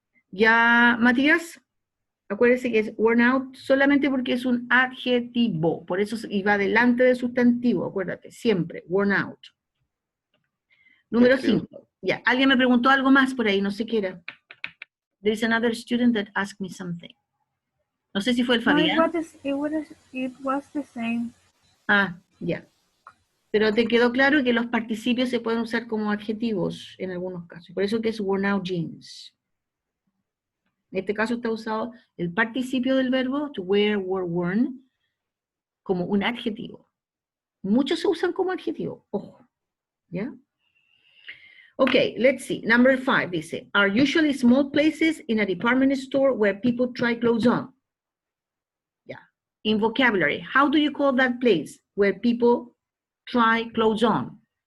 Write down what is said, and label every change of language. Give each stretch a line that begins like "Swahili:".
Spanish: Ya, Matías, acuérdese que es worn out solamente porque es un adjetivo, por eso va delante del sustantivo, acuérdate, siempre, worn out. Número 5. Ya, alguien me preguntó algo más por ahí, no sé qué era.
English: There is another student that asked me something.
Spanish: No sé si fue el
English: No,
Spanish: Fabián.
English: it was the same.
Spanish: Ah, ya. Pero te quedó claro que los participios se pueden usar como adjetivos en algunos casos. Por eso que es worn out jeans. En este caso está usado el participio del verbo, to wear, wore, worn, como un adjetivo. Muchos se usan como adjetivo, ojo.
English: ¿Ya? Okay, let's see. Number 5 dice, are usually small places in a department store where people try clothes on. In vocabulary, how do you call that place where people try clothes on?